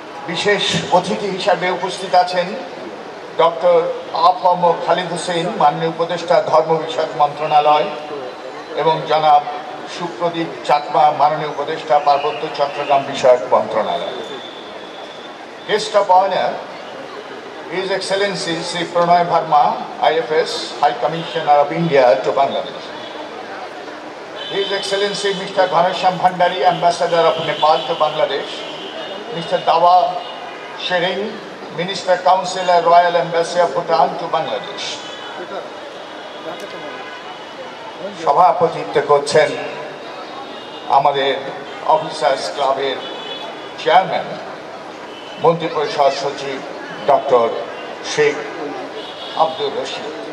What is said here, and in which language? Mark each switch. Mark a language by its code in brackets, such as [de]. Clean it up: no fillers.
[bn] বিশেষ অতিথি হিসাবে উপস্থিত আছেন ডক্টর আফম খালিদ হোসেন, মাননীয় উপদেষ্টা ধর্ম বিষয়ক মন্ত্রণালয়, এবং জনাব সুপ্রদীপ চাকমা, মাননীয় উপদেষ্টা পার্বত্য চট্টগ্রাম বিষয়ক মন্ত্রণালয়। [en] Guest of honor, His Excellency Sri Pranay Verma, IFS, High Commissioner of India to Bangladesh. His Excellency Mr. Ghanshyam Bhandari, Ambassador of Nepal to Bangladesh. Mr. Dawa Shering, Minister Councilor, Royal Embassy of Bhutan to Bangladesh. [bn] সভাপতিত্ব করছেন আমাদের officers ক্লাবের chairman মন্ত্রিপরিষদ সচিব doctor Sheikh Abdur Rashid.